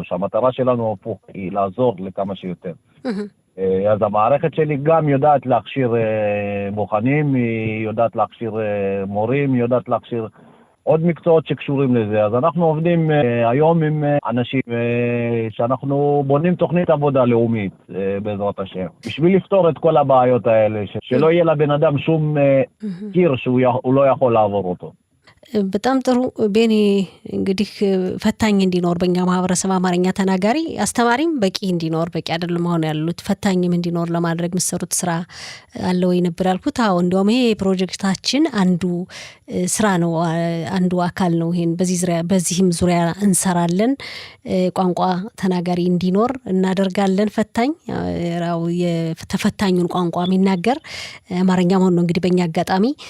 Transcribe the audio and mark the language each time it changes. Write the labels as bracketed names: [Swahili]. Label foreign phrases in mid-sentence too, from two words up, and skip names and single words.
[Hebrew] המטרה שלנו היא לעזור לכמה שיותר. אז המערכת שלי גם יודעת להכשיר בוחנים, היא יודעת להכשיר מורים, היא יודעת להכשיר עוד מקצועות שקשורים לזה. אז אנחנו עובדים היום עם אנשים שאנחנו בונים תוכנית עבודה לאומית בעזרת השם. בשביל לפתור את כל הבעיות האלה, שלא יהיה לבן אדם שום קיר שהוא לא יכול לעבור אותו. [Amharic] በጣም ጥሩ ቤኒ። እንግዲህ ፈታኝ እንዲኖር በእኛ ማህበረሰብ አማርኛ ተናጋሪ አስተማሪም በቂ እንዲኖር በቂ አይደለም አሁን ያሉት ፈታኝም እንዲኖር ለማድረግ መሰሩት ስራ አለ ወይ ነበር ያልኩት። አዎ እንደውም ይሄ ፕሮጀክታችን አንዱ ስራ ነው፣ አንዱ አካል ነው። ይሄን በዚህም ዙሪያ እንሰራለን። ቋንቋ ተናጋሪ እንዲኖር እናደርጋለን። ፈታኝ ያው የተፈታኙን ቋንቋ የሚናገር አማርኛ መሆን ነው እንግዲህ በእኛ አጋጣሚ